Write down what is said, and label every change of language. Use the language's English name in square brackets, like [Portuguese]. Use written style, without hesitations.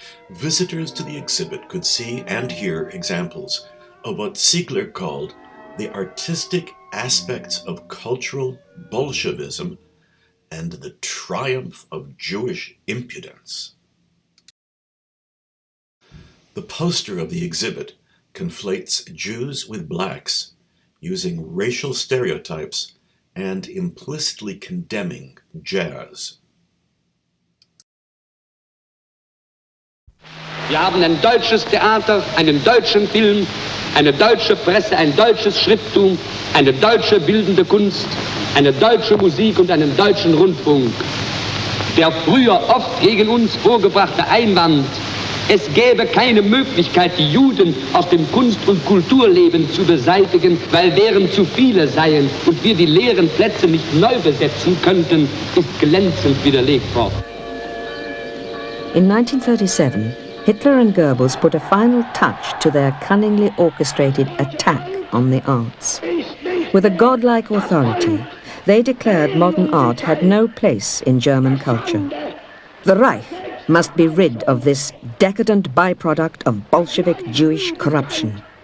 [English] Visitors to the exhibit could see and hear examples of what Ziegler called the artistic aspects of cultural Bolshevism and the triumph of Jewish impudence. The poster of the exhibit conflates Jews with blacks, using racial stereotypes and implicitly condemning jazz. [German] Wir haben ein deutsches Theater, einen deutschen Film, eine deutsche Presse, ein deutsches Schrifttum, eine deutsche bildende Kunst, eine deutsche Musik und einen deutschen Rundfunk. Der früher oft gegen uns vorgebrachte Einwand, es gäbe keine Möglichkeit, die Juden aus dem Kunst- und Kulturleben zu beseitigen, weil deren zu viele seien und wir die leeren Plätze nicht neu besetzen könnten, ist glänzend widerlegt worden. [English] In 1937, Hitler and Goebbels put a final touch to their cunningly orchestrated attack on the arts. With a godlike authority, they declared modern art had no place in German culture. The Reich must be rid of this decadent byproduct of Bolshevik Jewish corruption.